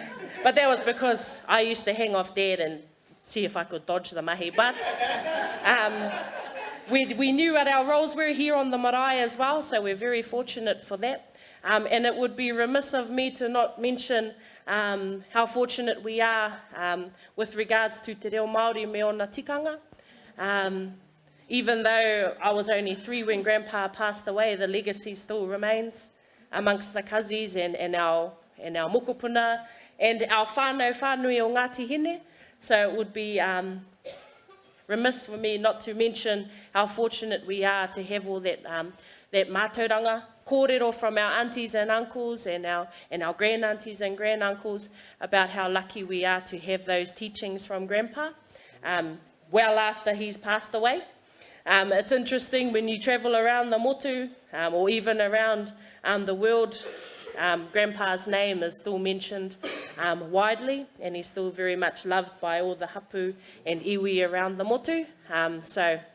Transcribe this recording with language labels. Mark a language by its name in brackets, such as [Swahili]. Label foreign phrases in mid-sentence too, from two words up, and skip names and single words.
[English] But that was because I used to hang off Dad and see if I could dodge the mahi. But we knew what our roles were here on the marae as well, so we're very fortunate for that. And it would be remiss of me to not mention how fortunate we are with regards to [Māori] te reo Māori me ona tikanga. [English] Even though I was only 3 when Grandpa passed away, the legacy still remains amongst the cousins and our mokopuna and our [Māori] whānui o Ngatihine. [English] So it would be remiss for me not to mention how fortunate we are to have all that [Māori] mātauranga kōrero [English] from our aunties and uncles and our grand-aunties and grand-uncles about how lucky we are to have those teachings from Grandpa well after he's passed away. It's interesting when you travel around the motu or even around the world, Grandpa's name is still mentioned widely, and he's still very much loved by all the hapu and iwi around the motu.